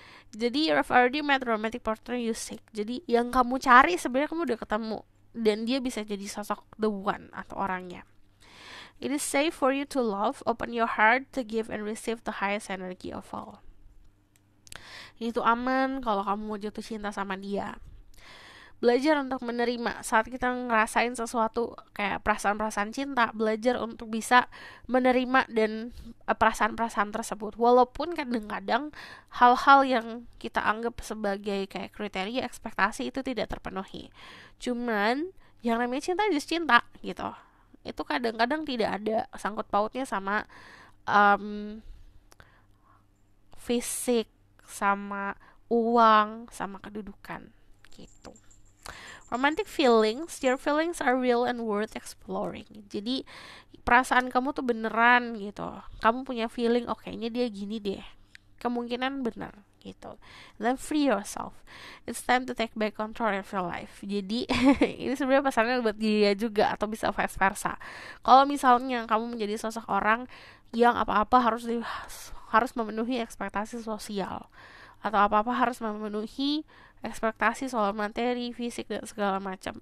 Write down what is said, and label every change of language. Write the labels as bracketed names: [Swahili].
[Indonesian] Jadi [English] you've already met romantic partner you seek. [Indonesian] Jadi yang kamu cari sebenarnya kamu udah ketemu, dan dia bisa jadi sosok [English] the one [Indonesian] atau orangnya. [English] It is safe for you to love. Open your heart to give and receive the highest energy of all. [Indonesian] Ini tuh aman kalau kamu mau jatuh cinta sama dia. Belajar untuk menerima saat kita ngerasain sesuatu kayak perasaan-perasaan cinta, belajar untuk bisa menerima dan perasaan-perasaan tersebut, walaupun kadang-kadang hal-hal yang kita anggap sebagai kayak kriteria ekspektasi itu tidak terpenuhi. Cuman yang namanya cinta just cinta gitu, itu kadang-kadang tidak ada sangkut pautnya sama um, fisik, sama uang, sama kedudukan gitu. [English] Romantic feelings, your feelings are real and worth exploring. [Indonesian] Jadi perasaan kamu tuh beneran gitu. Kamu punya feeling, oh kayaknya dia gini deh. Kemungkinan benar gitu. [English] Then free yourself. It's time to take back control of your life. [Indonesian] Jadi ini sebenarnya pesannya buat dia juga, atau bisa vice versa. Kalau misalnya kamu menjadi sosok orang yang apa-apa harus memenuhi ekspektasi sosial, atau apa-apa harus memenuhi ekspektasi soal materi, fisik, dan segala macam.